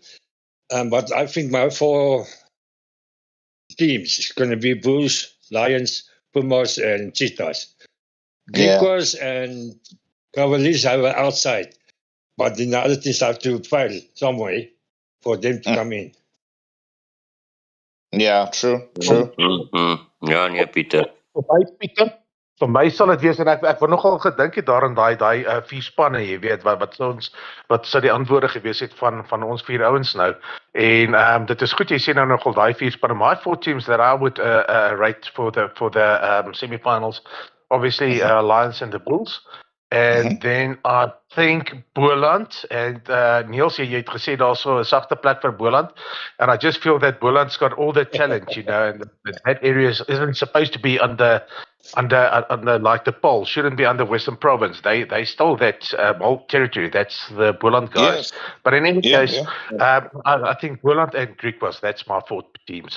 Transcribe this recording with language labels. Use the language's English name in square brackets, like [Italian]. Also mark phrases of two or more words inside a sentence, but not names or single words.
[English] But I think my 4 teams is going to be Bulls, Lions, Pumas, and Cheetahs. Griquas and Cavaliers have an outside, but then the other teams have to fail some way for them to come in. Yeah, true. [Afrikaans] Ja, nee, Pieter. Vir my sal dit wees, en ek wou nogal gedink het daarin daai 4 spanne, jy weet, wat sou die antwoorde gewees het van ons 4 ouens nou. En dit is goed jy sê nou nogal daai 4 spanne. [English] My 4 teams that I would rate for the semi-finals, obviously Lions and the Bulls. And then I think Boland, and Niels, [Afrikaans] jy het gesê daar's so 'n sagte plek vir Boland, [English] and I just feel that Boland's got all the talent, and that area isn't supposed to be under like the Pole, shouldn't be under Western Province. They stole that whole territory. That's the Boland guys. Yes. But in any case, I think Boland and Griquas, that's my 4 teams.